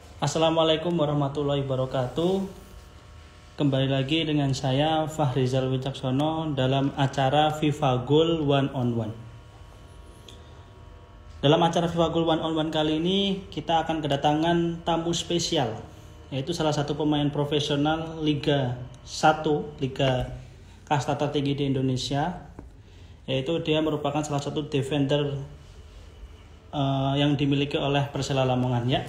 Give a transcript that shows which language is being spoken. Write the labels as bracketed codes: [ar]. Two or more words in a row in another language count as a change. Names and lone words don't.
[id] Assalamualaikum warahmatullahi wabarakatuh. Kembali lagi dengan saya Fahrizal Wicaksono dalam acara FIFA Goal One on One. Dalam acara FIFA Goal One on One kali ini kita akan kedatangan tamu spesial, yaitu salah satu pemain profesional Liga 1, Liga kasta tertinggi di Indonesia, yaitu dia merupakan salah satu defender yang dimiliki oleh Persela Lamongan, ya.